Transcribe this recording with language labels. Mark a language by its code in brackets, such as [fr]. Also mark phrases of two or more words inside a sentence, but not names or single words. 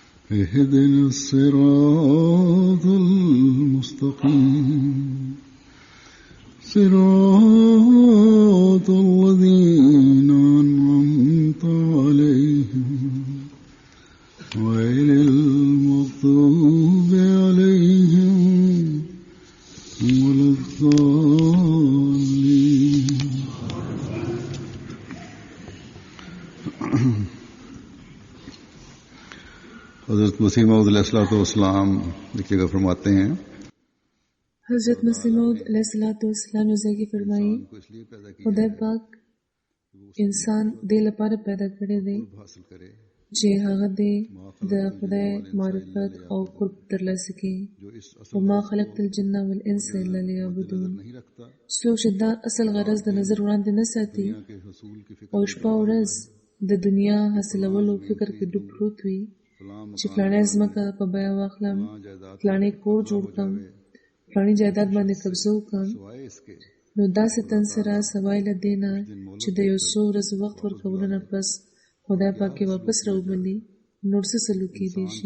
[ar] اهدنا الصراط المستقيم صراط الذين أنعمت عليهم غير المغضوب عليهم ولا الضالين. [ur] حضرت مسیح موعود علیہ الصلوۃ والسلام ایک جگہ فرماتے ہیں حضرت مسیح موعود علیہ السلام نے فرمائی [ps] خدای پاک انسان دې لپاره پیدا کړی دی چې هغه دې د خدای معرفت او قرب ترلاسه کړي. [ar] وما خلقت الجن والانس الا ليعبدون. [ps] څوک چې دا اصل غرض د نظر وړاندې نه ساتي او شپه ورځ د دنیا حاصلولو فکر کې ډوب پروت وي چې فلانه ځمکه په بیه واخلم، فلانه کور جوړ کړم، فلاني جایداد باندې قبضه وکړم، نو داسې تن سره سوای له دې نه چې د یو څو ورځو وخت ورکولو نه پس خدای پاک یې واپس راوبلي، نور څه سلوک کېدی شي.